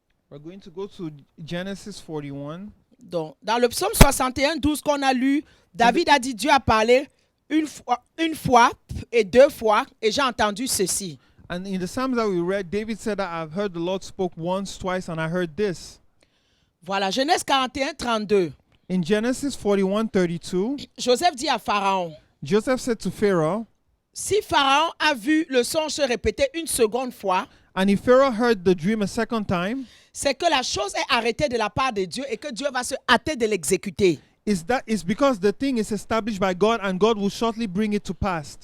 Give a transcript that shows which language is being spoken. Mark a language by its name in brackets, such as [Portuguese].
[English] We're going to go to Genesis 41. [French] Donc, dans le psaume 61, 12 qu'on a lu, David a dit, Dieu a parlé une fois et deux fois, et j'ai entendu ceci. [English] And in the Psalms that we read, David said that I've heard the Lord spoke once, twice, and I heard this. [French] Voilà, Genèse 41, 32. [English] In Genesis 41:32, [French] Joseph dit à Pharaon, [English] Joseph said to Pharaoh, [French] si Pharaon a vu le songe se répéter une seconde fois, [English] and if Pharaoh heard the dream a second time, [French] c'est que la chose est arrêtée de la part de Dieu et que Dieu va se hâter de l'exécuter. [English] is because the thing is established by God and God will shortly bring it to pass.